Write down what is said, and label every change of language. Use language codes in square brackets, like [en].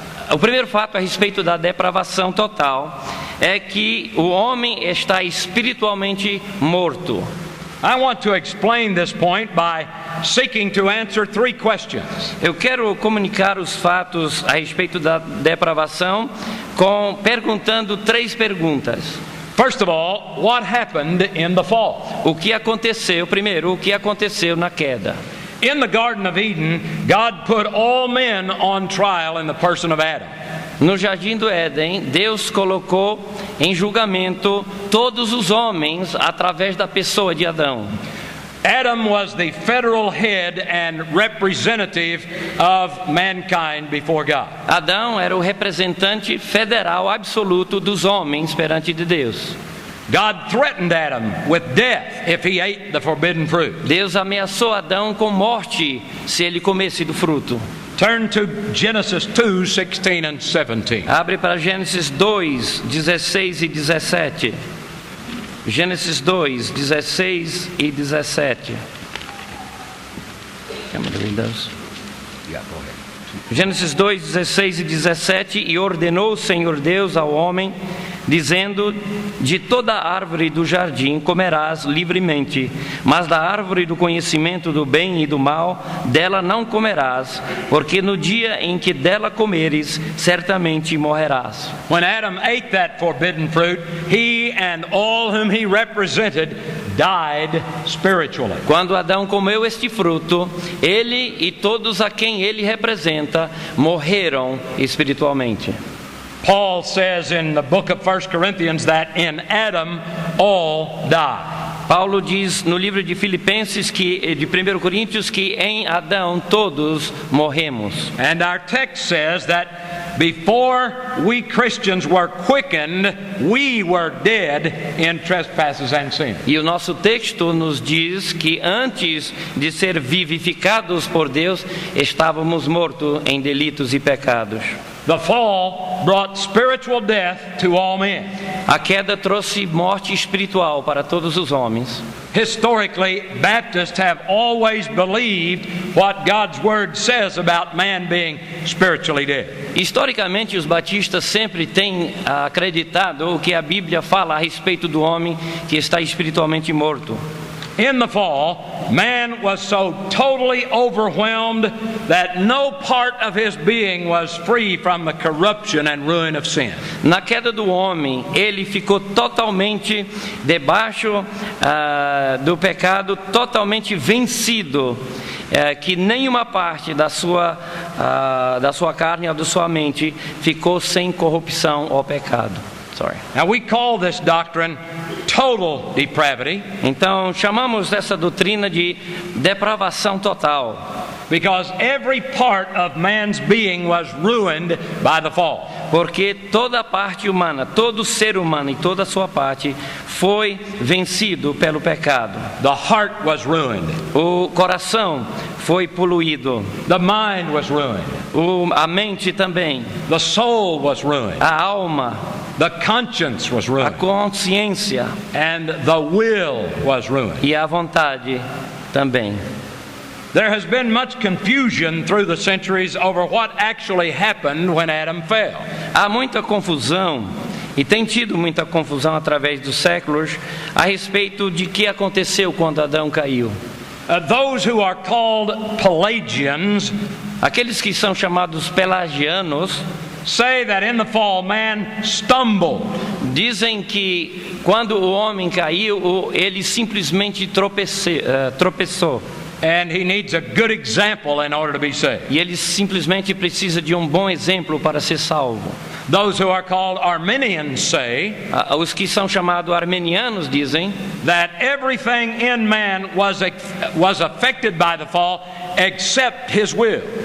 [pt] O primeiro fato a respeito da depravação total é que o homem está espiritualmente morto. [en] I want to explain this point by seeking to answer 3 questions. [pt] Eu quero comunicar os fatos a respeito da depravação perguntando 3 perguntas. [en] First of all, what happened in the fall? [pt] O que aconteceu na queda? [en] In the Garden of Eden, God put all men on trial in the person of Adam. [pt] No Jardim do Éden, Deus colocou em julgamento todos os homens através da pessoa de Adão. [en] Adam was the federal head and representative of mankind before God. [pt] Adão era o representante federal absoluto dos homens perante de Deus. [en] God threatened Adam with death if he ate the forbidden fruit. [pt] Deus ameaçou Adão com morte se ele comesse do fruto. [en] Turn to Genesis 2, 16 and 17. [pt] Abre para Gênesis 2, 16 e 17. Gênesis 2, 16 e 17. Gênesis 2, 16 e 17. E ordenou o Senhor Deus ao homem, dizendo: de toda árvore do jardim comerás livremente, mas da árvore do conhecimento do bem e do mal, dela não comerás, porque no dia em que dela comeres, certamente morrerás. [en] When Adam ate that forbidden fruit, he and all whom he represented died spiritually. [pt] Quando Adão comeu este fruto, ele e todos a quem ele representa morreram espiritualmente. [en] Paul says in the book of 1 Corinthians that in Adam all die. [pt] Paulo diz no livro de Filipenses, de 1 Coríntios, que em Adão todos morremos. [en] And our text says that before we Christians were quickened, we were dead in trespasses and sin. [pt] E o nosso texto nos diz que antes de ser vivificados por Deus, estávamos mortos em delitos e pecados. [en] The fall brought spiritual death to all men. [pt] A queda trouxe morte espiritual para todos os homens. [en] Historically, Baptists have always believed what God's Word says about man being spiritually dead. [pt] Historicamente, os batistas sempre têm acreditado o que a Bíblia fala a respeito do homem que está espiritualmente morto. [en] In the fall, man was so totally overwhelmed that no part of his being was free from the corruption and ruin of sin. [pt] Na queda do homem, ele ficou totalmente debaixo do pecado, totalmente vencido, que nenhuma parte da sua carne ou da sua mente ficou sem corrupção ou pecado. [en] Now we call this doctrine total depravity. [pt] Então chamamos essa doutrina de depravação total. [en] Because every part of man's being was ruined by the fall. [pt] Porque toda a parte humana, todo ser humano e toda a sua parte foi vencido pelo pecado. [en] The heart was ruined. [pt] O coração foi poluído. [en] The mind was ruined. [pt] A mente também. [en] The soul was ruined. [pt] A alma. [en] The conscience was ruined. [pt] A consciência. [en] And the will was ruined. [pt] E a vontade também. [en] There has been much confusion through the centuries over what actually happened when Adam fell. [pt] Há muita confusão, e tem tido muita confusão através dos séculos, a respeito de que aconteceu quando Adão caiu. [en] Those who are called Pelagians, [pt] aqueles que são chamados pelagianos, [en] say that in the fall man stumbled. [pt] Dizem que quando o homem caiu, ele simplesmente tropeçou. [en] And he needs a good example in order to be saved. [pt] E ele simplesmente precisa de um bom exemplo para ser salvo. [en] Those who are called Arminians say, [pt] os que são chamados armenianos dizem [en] that everything in man was affected by the fall except his will.